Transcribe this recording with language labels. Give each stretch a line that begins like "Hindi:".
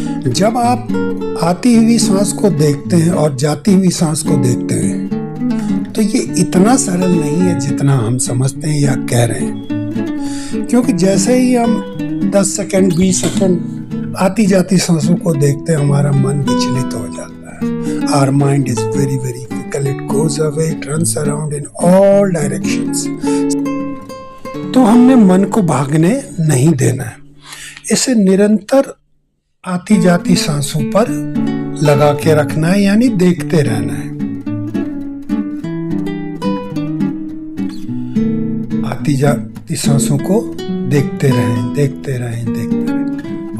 Hindi: जब आप आती हुई सांस को देखते हैं और जाती हुई सांस को देखते हैं तो ये इतना सरल नहीं है जितना हम समझते हैं या कह रहे हैं, क्योंकि जैसे ही हम 10 सेकंड 20 सेकंड आती जाती सांसों को देखते हैं हमारा मन विचलित हो जाता है।
English: Our mind is very very fickle, it goes away, it runs around in all directions।
Hindi: तो हमने मन को भागने नहीं देना है, इसे निरंतर आती जाती सांसों पर लगा के रखना है, यानी देखते रहना है। आती जाती सांसों को देखते रहें, देखते रहें, देखते रहें।